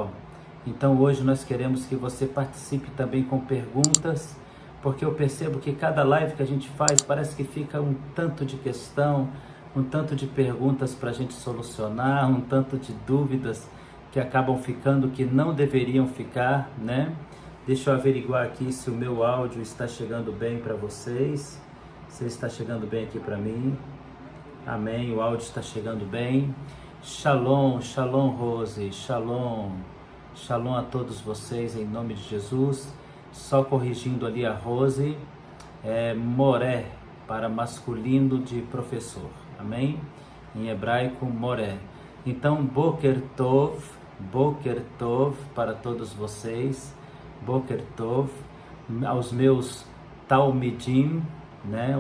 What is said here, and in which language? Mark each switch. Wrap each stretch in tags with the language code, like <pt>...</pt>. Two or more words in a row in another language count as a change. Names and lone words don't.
<pt>Então hoje nós queremos que você participe também com perguntas, porque eu percebo que cada live que a gente faz parece que fica um tanto de questão, um tanto de perguntas para a gente solucionar, um tanto de dúvidas que acabam ficando que não deveriam ficar, né? Deixa eu averiguar aqui se o meu áudio está chegando bem para vocês, se está chegando bem aqui para mim. Amém, o áudio está chegando bem.</pt> <he>שלום, שלום</he> <pt>Rose,</pt> <he>שלום, שלום</he> <pt>a todos vocês em nome de Jesus. Só corrigindo ali a Rose, moré para masculino de professor, amém? Em hebraico, moré. Então,</pt> <he>בוקר טוב</he> <pt>para todos vocês,</pt> <he>בוקר טוב,</he> <pt>aos meus Talmidim, né?</pt>